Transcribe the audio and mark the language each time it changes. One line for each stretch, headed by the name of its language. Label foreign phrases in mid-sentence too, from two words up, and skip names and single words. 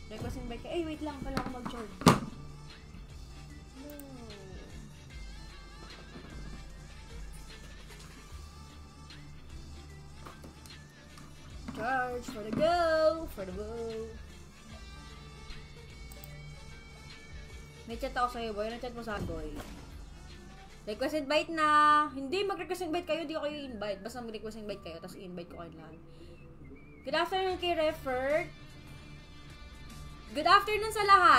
English: request invite
Filipino: ka. Eh, wait lang. Kailangan ko mag-charge. No.
English: Charge for the go! For the go!
Filipino: May chat ako sa'yo, boy. Ano chat mo sa boy?
English: Request invite
Filipino: na! Hindi, mag-
English: request invite
Filipino: kayo. Di ko kayo invite. Basta mag-
English: request invite
Filipino: kayo, tapos i-invite ko kayo lahat.
English: Good afternoon
Filipino: kay Refert.
English: Good afternoon
Filipino: sa lahat.